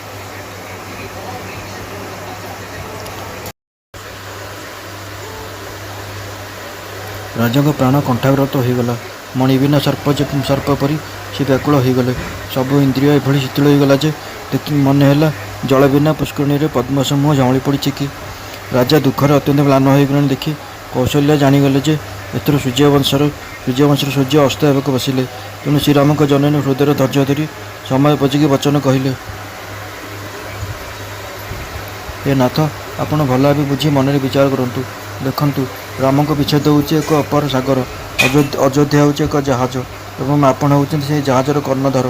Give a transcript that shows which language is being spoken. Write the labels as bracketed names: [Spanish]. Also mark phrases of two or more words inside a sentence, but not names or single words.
[Odia] ରାଜା ପ୍ରାଣ କଣ୍ଠାଗ୍ରତ ହୋଇଗଲା। ମଣି ବିନା ସର୍ପ ପରି ସେ ବ୍ୟାକୁଳ ହୋଇଗଲେ। ସବୁ ଇନ୍ଦ୍ରିୟ ଏଭଳି ଶୀତଳ ହୋଇଗଲା ଯେ ମନ ହେ ଜଳ ବିନା ପୁଷ୍କରିଣୀ ପଦ୍ମ ସମୂହ ଜମିଲି ପଡ଼ି କି। ରାଜା ଦୁଃଖର ଅତ୍ୟନ୍ତ ମ୍ଳାନ ହୋଇଗଲେ ଦେଖି କୌଶଲ୍ୟା ଜାଣିଗଲେ ଯେ ଏଥର ସୂର୍ଯ୍ୟବଂଶର ସୂର୍ଯ୍ୟ ଅସ୍ତ ହେବାକୁ ବସିଲେ। ତେଣୁ ଶ୍ରୀରାମଙ୍କ ଜନନୀ ହୃଦୟରେ ଧୈର୍ଯ୍ୟ ଧରି ସମୟ ପୋଜିକି ବଚନ କହିଲେ, ହେ ନାଥ, ଆପଣ ଭଲ ଭାବେ ବୁଝି ମନରେ ବିଚାର କରନ୍ତୁ। ଦେଖନ୍ତୁ, ରାମଙ୍କ ବିଚ୍ଛେଦ ହେଉଛି ଏକ ଅପାର ସାଗର, ଅଯୋଧ୍ୟା ହେଉଛି ଏକ ଜାହାଜ ଏବଂ ଆପଣ ହେଉଛନ୍ତି ସେହି ଜାହାଜର କର୍ଣ୍ଣଧାର।